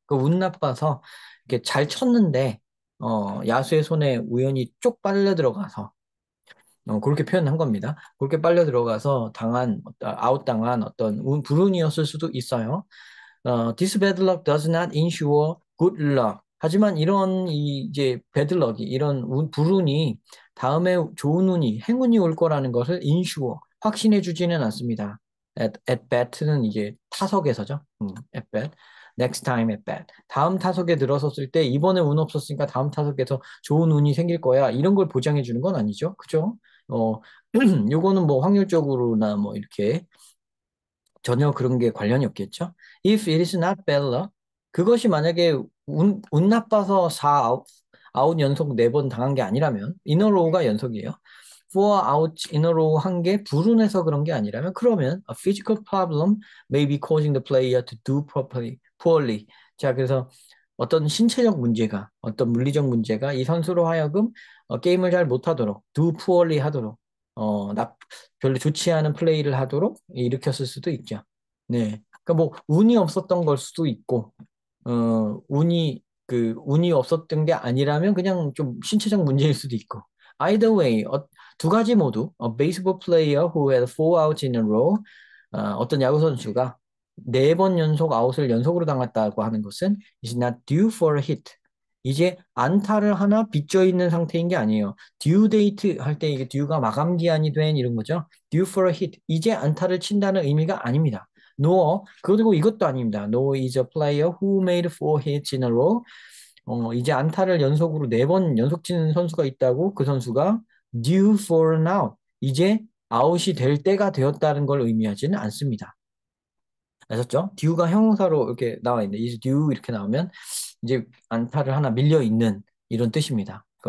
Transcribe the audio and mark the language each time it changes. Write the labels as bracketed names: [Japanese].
[Korean] 그 운 나빠서 이렇게 잘 쳤는데 야수의 손에 우연히 쪽 빨려 들어가서 그렇게 표현한 겁니다. 그렇게 빨려 들어가서 아웃당한 어떤 불운이었을 수도 있어요. [English] This bad luck does not ensure good luck. [Korean] 하지만 이제 [English] bad luck [Korean] 이 불운이 다음에 좋은 행운이 올 거라는 것을 ensure 확신해 주지는 않습니다. at bat는 이제 타석에서죠. [English] at bat. Next time at bat. [Korean] 다음 타석에 들어섰을 때 이번에 운 없었으니까 다음 타석에서 좋은 운이 생길 거야. 이런 걸 보장해 주는 건 아니죠. 그죠? 어, 요거는 뭐 확률적으로나 뭐 이렇게 전혀 그런 게 관련이 없겠죠. [English] If it is not bad luck, [Korean] 그것이 만약에 운 나빠서 아웃 연속 4번 당한 게 아니라면, 이너로우가 연속이에요. [English] Four out in a row [Korean] 한 게 불운해서 그런 게 아니라면, 그러면 [English] a physical problem may be causing the player to do poorly. [Korean] 자, 그래서 어떤 물리적 문제가 이 선수로 하여금 게임을 잘 못하도록, [English] do poorly [Korean] 하도록, 어, 나, 별로 좋지 않은 플레이를 하도록 일으켰을 수도 있죠. 네. 그러니까 뭐 운이 없었던 걸 수도 있고, 운이 없었던 게 아니라면 그냥 좀 신체적 문제일 수도 있고. [English] Either way, [Korean] 두 가지 모두 [English] a baseball player who had four outs in a row, [Korean] 어떤 야구 선수가 4번 연속 아웃을 연속으로 당했다고 하는 것은 [English] is not due for a hit. [Korean] 이제 안타를 하나 빚져 있는 상태인 게 아니에요. [English] due date [Korean] 할 때 이게 due가 마감 기한이 된 이런 거죠. [English] due for a hit. [Korean] 이제 안타를 친다는 의미가 아닙니다. nor 그리고 이것도 아닙니다. [English] nor is a player who made four hits in a row. [Korean] 이제 안타를 연속으로 4번 연속 치는 선수가 있다고 그 선수가 [English] due for an out. [Korean] 이제 아웃이 될 때가 되었다는 걸 의미하지는 않습니다. 아셨죠? due가 형용사로 이렇게 나와 있는데 [English] is due [Korean] 이렇게 나오면 이제 안타를 하나 밀려 있는 이런 뜻입니다.